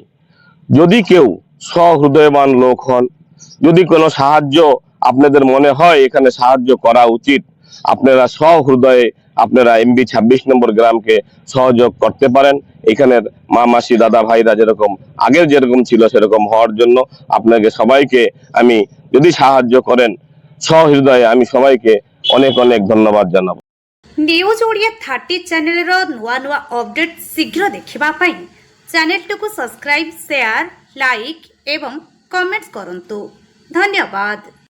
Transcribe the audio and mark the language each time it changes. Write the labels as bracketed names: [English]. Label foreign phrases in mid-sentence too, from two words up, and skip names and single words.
[Bangla] যদি কেউ সহৃদয়বান লোক হন, যদি কোনো সাহায্য আপনাদের মনে হয় এখানে সাহায্য করা উচিত, আপনারা সহৃদয়ে আপনারা এমবি 26 নম্বর গ্রামকে সহযোগ করতে পারেন। এখানের মা মাসি দাদা ভাইরা আগের যেরকম ছিল সেরকম হওয়ার জন্য আপনাকে সবাইকে আমি, যদি সাহায্য করেন সহৃদয়ে, আমি সবাইকে অনেক অনেক ধন্যবাদ জানাবো। [Odia] নিউজ ওড়িয়া 30 চ্যানেলର ନୂଆ ନୂଆ ଅପଡେଟ୍ ଶୀଘ୍ର ଦେଖିବା ପାଇଁ ଚ୍ୟାନେଲଟିକୁ [English] subscribe, share, like [Odia] ଏବଂ କମେଣ୍ଟ କରନ୍ତୁ। ଧନ୍ୟବାଦ।